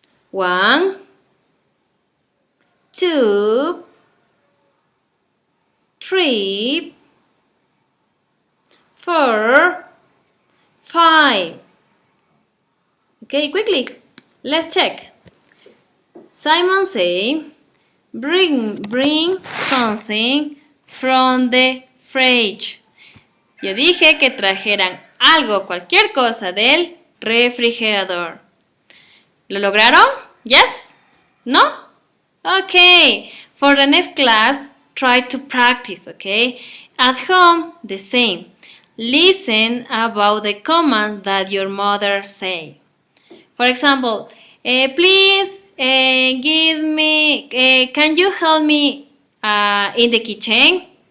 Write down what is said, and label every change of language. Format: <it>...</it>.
<en>1, 2, 3, 4, 5. Okay, quickly. Let's check. Simon say, bring something from the fridge.</en> <es>Yo dije que trajeran algo, cualquier cosa del refrigerador. ¿Lo lograron?</es> <en>Yes? No? Okay. For the next class, try to practice, okay? At home, the same. Listen about the commands that your mother say. For example, please give me, can you help me in the kitchen?</en>